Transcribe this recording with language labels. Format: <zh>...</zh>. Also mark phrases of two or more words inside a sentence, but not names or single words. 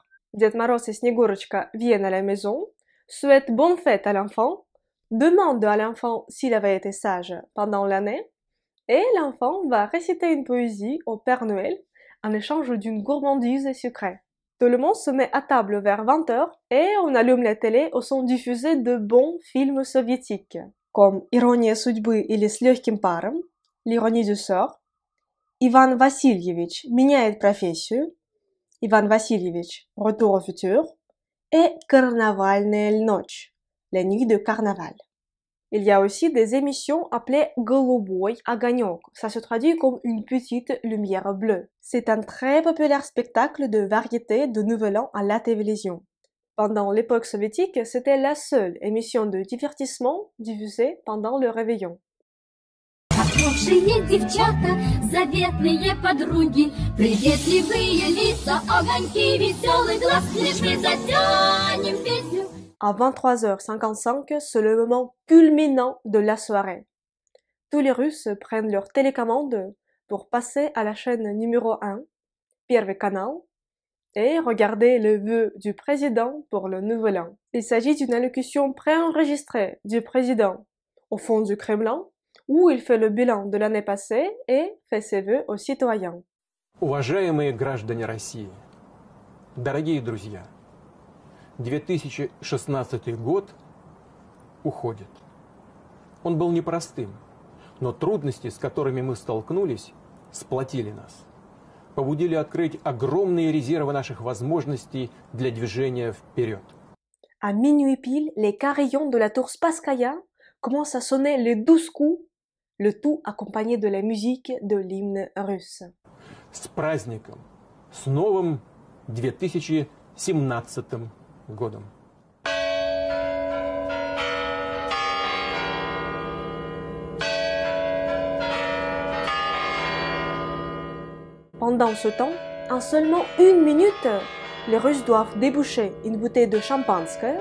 <fr>Ded Moroz et Snegurочка viennent à la maison, souhaitent bonne fête à l'enfant, demande à l'enfant s'il avait été sage pendant l'année, et l'enfant va réciter une poésie au Père Noël en échange d'une gourmandise sucrée. Tout le monde se met à table vers 20h et on allume la télé où sont diffusés de bons films soviétiques, comme Ирония судьбы или С легким паром, L'ironie du sort, Иван Васильевич меняет профессию, Иван Васильевич, Retour au futur, et Карнавальная ночь, la nuit de carnaval. Il y a aussi des émissions appelées Голубой огонек. Ça se traduit comme une petite lumière bleue. C'est un très populaire spectacle de variété de Nouvel An à la télévision. Pendant l'époque soviétique, c'était la seule émission de divertissement diffusée pendant le réveillon.</fr> <ru>Хорошие девчата, заветные подруги, приветливые лица, огоньки, веселый глаз, лишь мы затянем песню.</ru> <fr>À 23h55, c'est le moment culminant de la soirée. Tous les Russes prennent leur télécommande pour passer à la chaîne numéro 1, Первый canal, et regarder le vœu du président pour le nouvel an. Il s'agit d'une allocution préenregistrée du président au fond du Kremlin, où il fait le bilan de l'année passée et fait ses vœux aux citoyens.</fr> <ru>Уважаемые граждане России, дорогие друзья, 2016 год уходит. Он был непростым, но трудности, с которыми мы столкнулись, сплотили нас, побудили открыть огромные резервы наших возможностей для движения вперед.</ru> <fr>À minuit pile, les carillons de la tour Spasskaya commencent à sonner les 12 coups, le tout accompagné de la musique de l'hymne russe.</fr> <ru>С праздником, с новым 2017 годом.</ru> <fr>Pendant ce temps, en seulement 1 minute, les Russes doivent déboucher une bouteille de champanske.</fr>